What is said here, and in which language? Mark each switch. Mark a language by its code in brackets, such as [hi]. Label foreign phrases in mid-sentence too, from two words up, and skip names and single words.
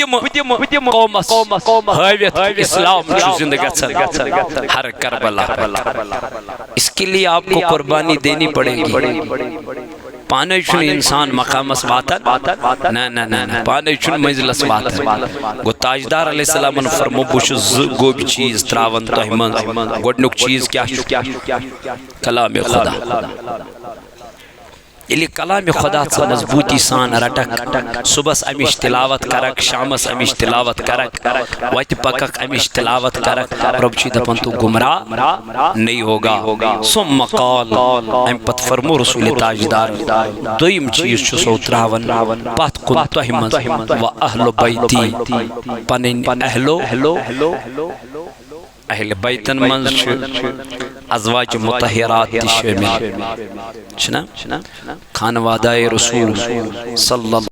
[ks] دم قومس ہاویت اسلام چھو زندگی گژھان ہر کربلا [ur] اس کے لیے آپ کو قربانی دینی پڑے گی [ks] پانے چھن انسان مقامس واتن نا پانے چھن منزلس واتن گو تاجدار علیہ السلام فرمو بوش گوب چیز تراون تہمن گوڑنک چیز کیا کلام خدا یلی کلام خدا سے مضبوطی سان رٹک صبح امیش تلاوت کرک شامس امیش تلاوت کرک وقت پکک امیش تلاوت کرک رب چی دپن [ur] تو گمراہ نہیں ہوگا [ar] ثم قال [ks] ام پت فرمو رسول تاجدار دویم چیز چھو سو تراون پت کن تہمن و اہل بیتی پنن اہل بیتن منز ازواج مطہرات شامل چھنا خانوادہ رسول [ar] صلی اللہ